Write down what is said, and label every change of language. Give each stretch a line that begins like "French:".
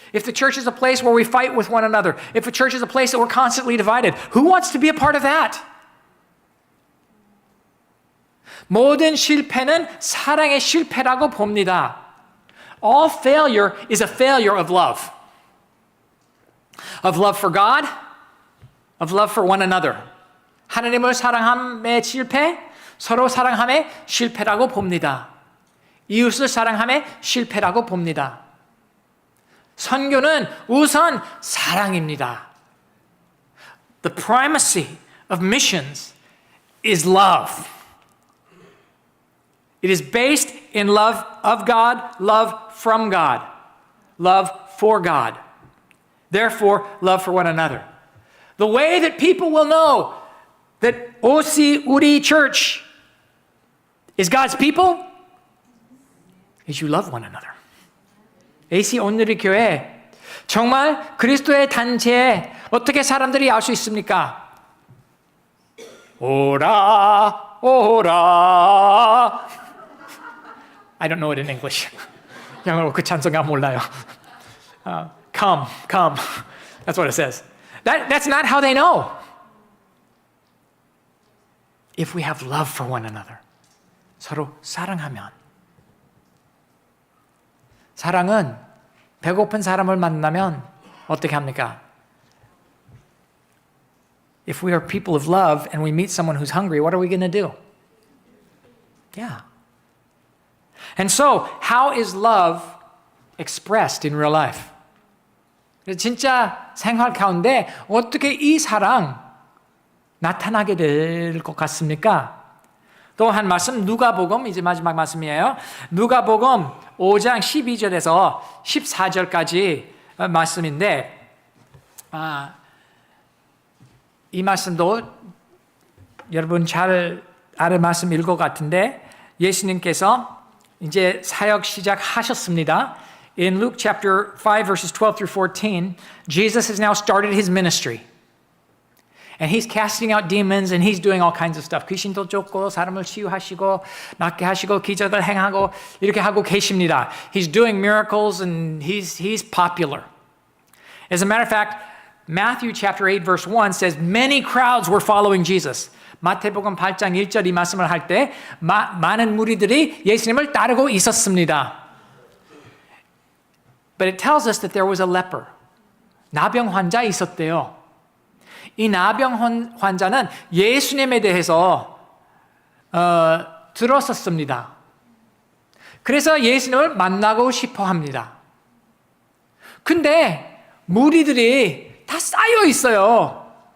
English: If the church is a place where we fight with one another, if a church is a place that we're constantly divided, who wants to be a part of that?
Korean: 모든 실패는 사랑의 실패라고 봅니다.
English: All failure is a failure of love. Of love for God, of love for one another.
Korean: 하나님을 사랑함의 실패, 서로 사랑함의 실패라고 봅니다. 이웃을 사랑함의 실패라고 봅니다. 선교는 우선 사랑입니다.
English: The primacy of missions is love. It is based in love of God, love from God, love for God. Therefore, love for one another. The way that people will know that OC 우리 church is God's people is you love one another.
Korean: AC 오늘의 교회 정말 그리스도의 단체에 어떻게 사람들이 알 수 있습니까? 오라 오라.
English: I don't know it in English.
Korean: 영어로 그 찬송가 몰라요.
English: Come, come. That's what it says. That's not how they know. If we have love for one another.
Korean: 서로 사랑하면. 사랑은 배고픈 사람을 만나면 어떻게 합니까?
English: If we are people of love and we meet someone who's hungry, what are we going to do? Yeah. And so, how is love expressed in real life?
Korean: 진짜 생활 가운데 어떻게 이 사랑 나타나게 될 것 같습니까? 또 한 말씀, 누가복음, 이제 마지막 말씀이에요. 누가복음 5장 12절에서 14절까지 말씀인데, 이 말씀도 여러분 잘 아는 말씀일 것 같은데 예수님께서 이제 사역 시작하셨습니다.
English: In Luke chapter 5 verses 12 through 14, Jesus has now started his ministry. And he's casting out demons and he's doing all kinds of stuff.
Korean: 귀신도 쫓고 사람을 치유하시고 낫게 하시고 기적을 행하고 이렇게 하고 계십니다.
English: He's doing miracles and he's popular. As a matter of fact, Matthew chapter 8 verse 1 says many crowds were following Jesus.
Korean: 마태복음 8장 1절 이 말씀을 할 때 많은 무리들이 예수님을 따르고 있었습니다.
English: But it tells us that there was a leper.
Korean: 나병 환자 있었대요. 이 나병 환자는 예수님에 대해서 들었었습니다. 그래서 예수님을 만나고 싶어 합니다. 근데 무리들이 다 쌓여 있어요.